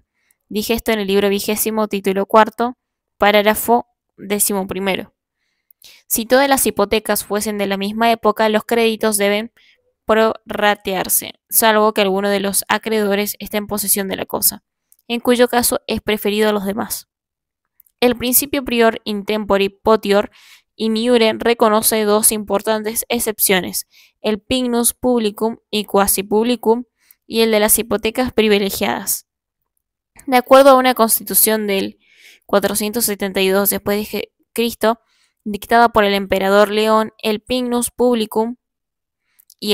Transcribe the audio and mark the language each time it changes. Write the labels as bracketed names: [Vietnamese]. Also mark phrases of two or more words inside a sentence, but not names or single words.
[Spanish] Dije esto en el libro 20, título 4, parágrafo 11. Si todas las hipotecas fuesen de la misma época, los créditos deben prorratearse, salvo que alguno de los acreedores esté en posesión de la cosa, en cuyo caso es preferido a los demás. El principio [Latin] prior in tempore potior in iure [Spanish] reconoce dos importantes excepciones, el [Latin] pignus publicum [Spanish] y [Latin] quasi publicum [Spanish] y el de las hipotecas privilegiadas. De acuerdo a una constitución del 472 después de Cristo, dictada por el emperador León, el [Latin] pignus publicum [Spanish] y